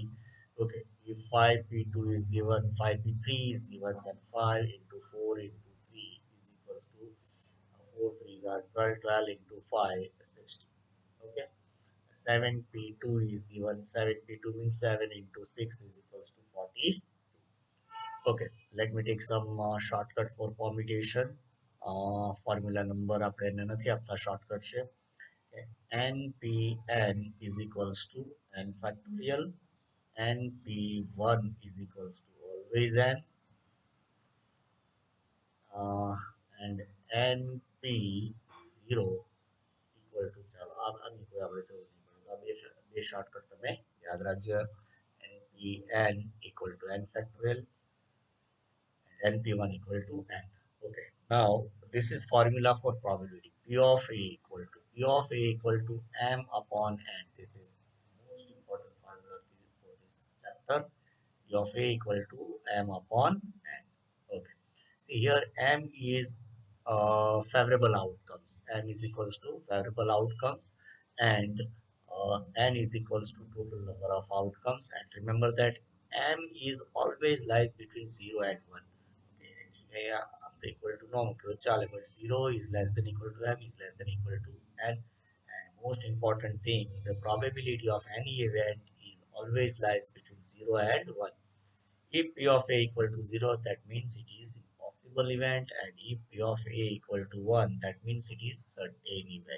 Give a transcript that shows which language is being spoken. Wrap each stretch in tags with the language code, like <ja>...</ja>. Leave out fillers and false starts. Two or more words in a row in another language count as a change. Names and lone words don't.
<en>Okay, if 5p2 is given, 5p3 is given, then 5 into 4 into 3 is equals to 4 threes are 12, 12 into 5 is 60. Okay, 7p2 is given, 7p2 means 7 into 6 is equals to 40. Okay, let me take some shortcut for permutation. Formula number</en> <gu>આપણે નથી આપતા shortcut છે.</gu> <en>npn is equals to n factorial, np1 is equals to always n, uh, and np0 equal to</en> <gu>ચાલો આની કોઈ આપણે જરૂર નહીં પડે તો આ બે શોર્ટકટ તમે યાદ રાખજો.</gu> <en>npn equal to n factorial and np1 equal to n. Okay, now this is formula for probability. P of A equal to m upon n. This is most important formula for this chapter. P of A equal to m upon n. Okay. See here, m is favorable outcomes. M is equals to favorable outcomes, and n is equals to total number of outcomes. And remember that m is always lies between 0 and 1. Okay, actually,</en> <gu>આપણે</gu> <en>equal to no</en> <gu>મૂક્યો ચાલે,</gu> <en>but 0 is less than equal to m is less than equal to n. And most important thing, the probability of any event is always lies between 0 and 1. If P of A equal to 0, that means it is impossible. possible event, and if P of A equal to 1, that means it is certain event.</en>